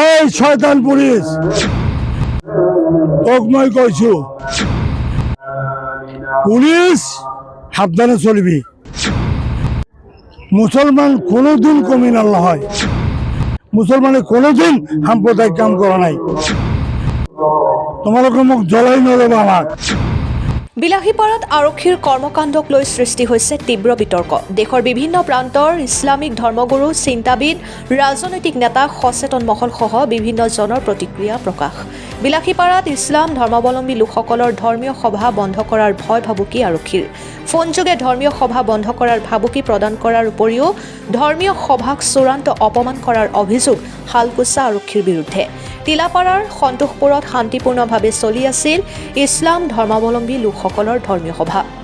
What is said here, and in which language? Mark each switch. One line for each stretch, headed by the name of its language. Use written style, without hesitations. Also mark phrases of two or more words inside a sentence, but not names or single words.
Assamese: শয়তান পুলিশ তোক মই কইছো পুলিশ সাবধানে চলবি মুসলমান কোনোদিন কমিনাল নহয় মুসলমানে কোনোদিন সাম্প্রদায়িক কাম করা নাই তোমালোকে মোক জ্বলাই নলবা আমাক বিলাসীপাৰাত আৰক্ষীৰ কৰ্মকাণ্ডক লৈ সৃষ্টি হৈছে তীব্ৰ বিতৰ্ক দেশৰ বিভিন্ন প্ৰান্তৰ ইছলামিক ধৰ্মগুৰু চিন্তাবিদ ৰাজনৈতিক নেতা সচেতন মহলসহ বিভিন্ন জনৰ প্ৰতিক্ৰিয়া প্ৰকাশ বিলাসীপাৰাত ইছলাম ধৰ্মাৱলম্বী লোকসকলৰ ধৰ্মীয় সভা বন্ধ কৰাৰ ভয় ভাবুকি আৰক্ষীৰ ফোনযোগে ধৰ্মীয় সভা বন্ধ কৰাৰ ভাবুকি প্ৰদান কৰাৰ উপৰিও ধৰ্মীয় সভাক চূড়ান্ত অপমান কৰাৰ অভিযোগ হালকুচা আৰক্ষীৰ বিৰুদ্ধে তিলাপাৰাৰ সন্তোষপুৰত শান্তিপূৰ্ণভাৱে চলি আছিল ইছলাম ধৰ্মাৱলম্বী লোকসকলৰ ধৰ্মীয় সভা